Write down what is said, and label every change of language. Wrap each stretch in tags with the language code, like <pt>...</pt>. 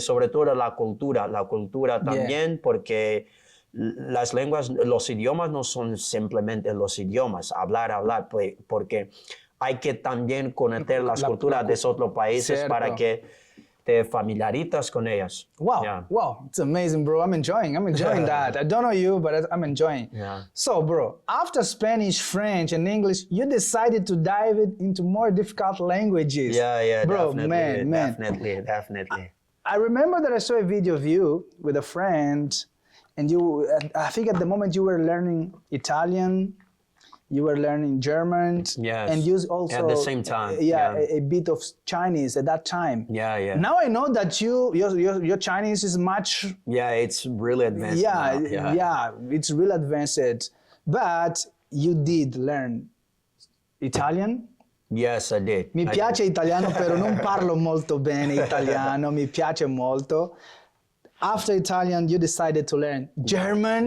<es>sobre todo la cultura también, porque las lenguas, los idiomas no son simplemente los idiomas, hablar, porque hay que también conocer las culturas de otros países Cierto. para que te familiarizas con ellas. Wow,</es> <en>Yeah. wow, it's amazing, bro. I'm enjoying that. I don't know you, but I'm enjoying. Yeah. So, bro, after Spanish, French, and English, you decided to dive into more difficult languages. Yeah, bro, definitely, man. definitely. I remember that I saw a video of you with a friend, and I think at the moment you were learning Italian, you were learning German, Yes. and you also At the same time, yeah, yeah. a bit of Chinese at that time. Yeah. Now I know that your Chinese is much Yeah, it's really advanced. yeah, now. yeah, it's really advanced. But you did learn Italian. Yes, I did.</en> <it>Mi</it> <en>I</en> <it>piace</it> <en>did.</en> <it>italiano, però non parlo molto bene italiano, mi piace molto.</it> <en>After Italian, you decided to learn German.</en>